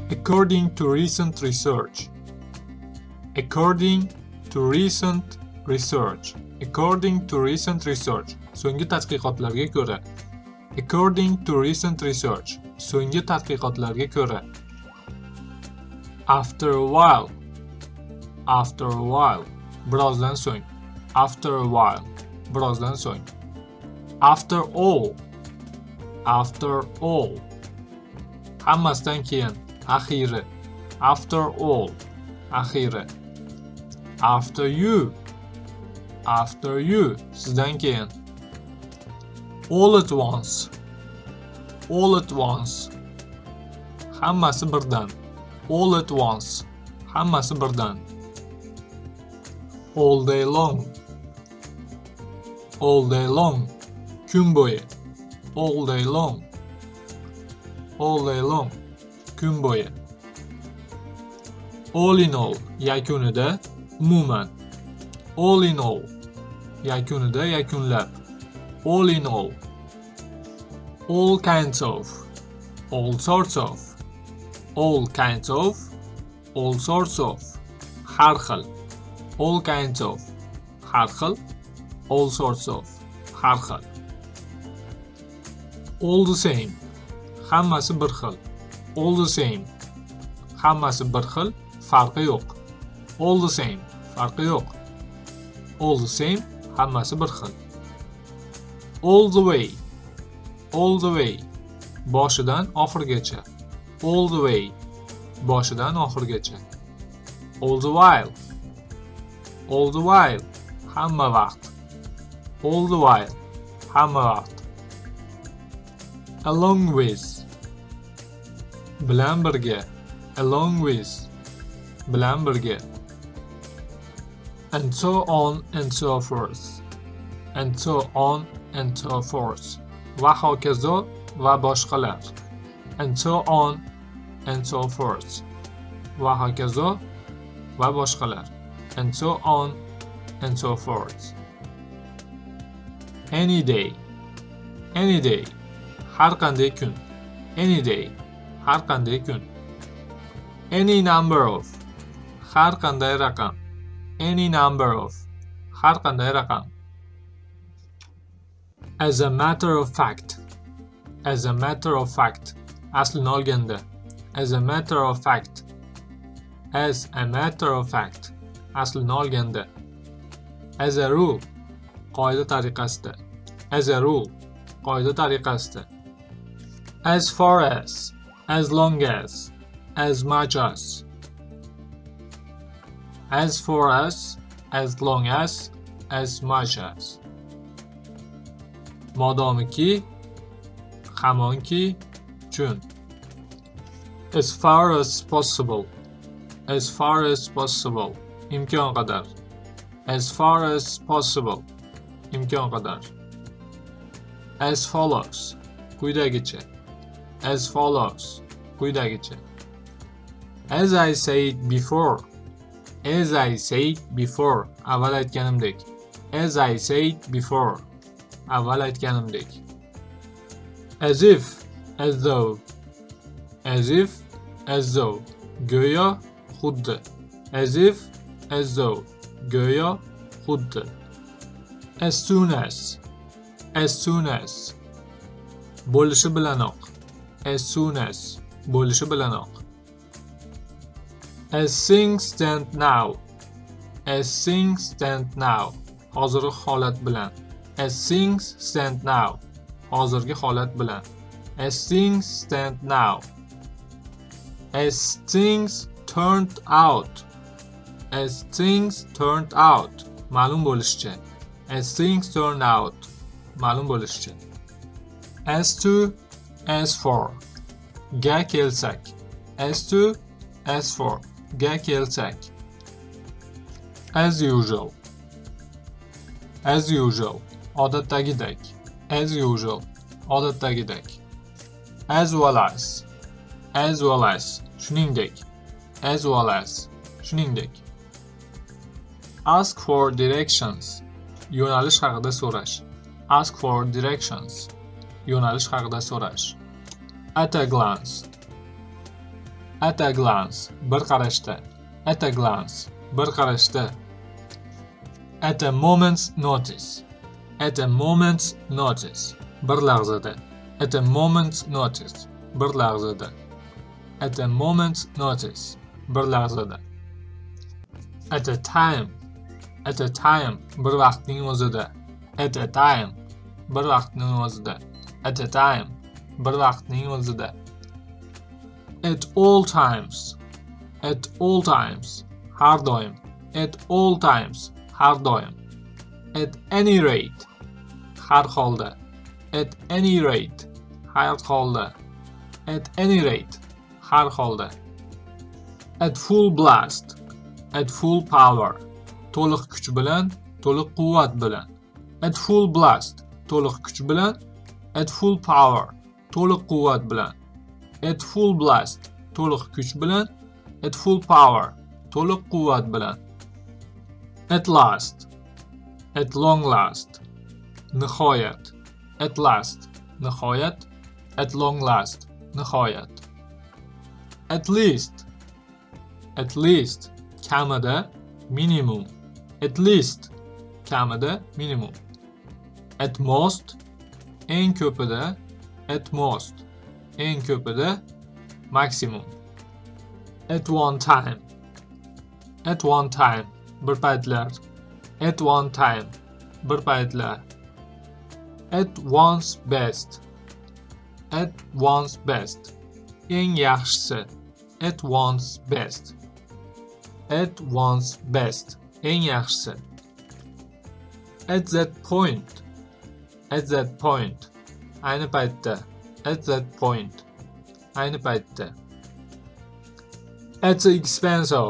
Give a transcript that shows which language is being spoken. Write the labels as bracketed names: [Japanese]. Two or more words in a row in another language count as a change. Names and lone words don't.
[English] According to recent research. According to recent research. According to recent research. [Uzbek] So'nggi tadqiqotlarga ko'ra. [English] According to recent research. [Uzbek] So'nggi tadqiqotlarga ko'ra. [English] After a while. After a while. [Uzbek] Birozdan so'ng. [English] After a while. [Uzbek] Birozdan so'ng. [English] After all. After all. [Uzbek] Hammasidan keyin. Axiri. [English] After all. Axiri. After you. After you. [Uzbek] Sizdan keyin. [English] All at once. All at once. [Uzbek] Hammasi birdan. [English] All at once. [Uzbek] Hammasi birdan. [English] All day long. All day long. [Uzbek] Kun bo'yi. [English] All day long. All day long. [Uzbek] Kun bo'yi. [English] All in all. [Uzbek] Yakunida. Umuman. [English] All in all. [Uzbek] Yakunida yakunlab. [English] All in all. All kinds of. All sorts of. All kinds of. All sorts of. [Uzbek] Har xil. [English] All kinds of. [Uzbek] Har xil. [English] All sorts of. [Uzbek] Har xil. [English] All the same. [Uzbek] Hammasi bir xil. [English] All the same. [Uzbek] Hammasi bir xil. Farqi yo'q. [English] All the same. [Uzbek] Farqi yo'q. [English] All the same. [Uzbek] Hammasi bir xil. [English] All the way. All the way. [Uzbek] Boshidan oxirigacha. [English] All the way. [Uzbek] Boshidan oxirigacha. [English] All the while. All the while. [Uzbek] Hamma vaqt. [English] All the while. [Uzbek] Hamma vaqt. [English] Along with. [Uzbek] Bilan birga. [English] Along with. [Uzbek] Bilan birga. [English] And so on and so forth. And so on and so forth. [Uzbek] Va hokazo va boshqalar. [English] And so on and so forth. [Uzbek] Va hokazo va boshqalar. [English] And so on and so forth. Any day. Any day. [Uzbek] Har qanday kun. [English] Any day. [Uzbek] Har qanday kun. [English] Any number of. [Uzbek] Har qanday raqam. [English] Any number of. [Uzbek] Har qanday raqam. [English] As a matter of fact. As a matter of fact. [Uzbek] Aslini olganda. [English] As a matter of fact. As a matter of fact. [Uzbek] Aslini olganda. [English] As a rule. [Uzbek] Qoida tariqasida. [English] As a rule. [Uzbek] Qoida tariqasida. [English] As far as. As long as. As much as. As far as. As long as. As much as. Modomiki. [Uzbek] Hamonki. Chun. [English] As far as possible. As far as possible. [Uzbek] Imkon qadar. [English] As far as possible. [Uzbek] Imkon qadar. [English] As follows. Quyidagicha. As follows. Quyidagicha. As I said before. As I said before. [Uzbek] Avval aytganimdek. [English] As I said before. [Uzbek] Avval aytganimdek. [English] As if. As though. As if. As though. [Uzbek] Go'yo. Xuddi. [English] As if. As though. [Uzbek] Go'yo. Xuddi. [English] As soon as. As soon as. [Uzbek] Bo'lishi bilanoq. [English] As soon as. [Uzbek] Bo'lishi bilanoq. [English] As things stand now. As things stand now. [Uzbek] Hozirgi holat bilan. [English] As things stand now. [Uzbek] Hozirgi holat bilan. [English] As things stand now. As things turned out. As things turned out. [Uzbek] Ma'lum bo'lishicha. [English] As things turned out. [Uzbek] Ma'lum bo'lishicha. [English] As to. As for. [Uzbek] Ga kelsak. [English] As to. As for. [Uzbek] Ga kelsak. [English] As usual. As usual. [Uzbek] Odatdagidek. [English] As usual. [Uzbek] Odatdagidek. [English] As well as. As well as. Shuningdek. As well as. Shuningdek. Ask for directions. [Uzbek] Yo'nalish haqida so'rash. [English] Ask for directions. [Uzbek] Yo'nalish haqida so'rash. [English] At a glance. At a glance, [Uzbek] bir qarashda. [English] At a glance, [Uzbek] bir qarashda. [English] At a moment's notice. At a moment's notice, [Uzbek] bir lahzada. [English] At a moment's notice, [Uzbek] bir lahzada. [English] At a moment's notice, [Uzbek] bir lahzada. [English] At a time. At a time, [Uzbek] bir vaqtning o'zida. [English] At a time, [Uzbek] bir vaqtning o'zida. [English] At a time, [Uzbek] bir vaqtning o'zida. [English] At all times. At all times, [Uzbek] har doim. [English] At all times, [Uzbek] har doim. [English] At any rate, [Uzbek] har holda. [English] At any rate, [Uzbek] har holda. [English] At any rate, [Uzbek] har holda. [English] At full blast. At full power. [Uzbek] To'liq kuch bilan, to'liq quvvat bilan. [English] At full blast. [Uzbek] To'liq kuch bilan. [English] At full power. [Uzbek] To'liq quvvat bilan. [English] At full blast. [Uzbek] To'liq kuch bilan. [English] At full power. [Uzbek] To'liq quvvat bilan. [English] At last. At long last. [Uzbek] Nihoyat. [English] At last. [Uzbek] Nihoyat. [English] At long last. Nihoyat. At least. At least. [Uzbek] Kamida, minimum. [English] At least. [Uzbek] Kamida, minimum. [English] At most. [Uzbek] Eng ko'pida. [English] At most. [Uzbek] Eng ko'pida. [English] Maximum. At one time. At one time. [Uzbek] Bir paytlar. [English] At one time. [Uzbek] Bir paytlar. [English] At one's best. At one's best. [Uzbek] Eng yaxshisi. [English] At one's best. At one's best. [Uzbek] Eng yaxshisi. [English] At that point. At that point. [Uzbek] Ayni paytda. [English] At that point. [Uzbek] Ayni paytda. [English] At the expense of.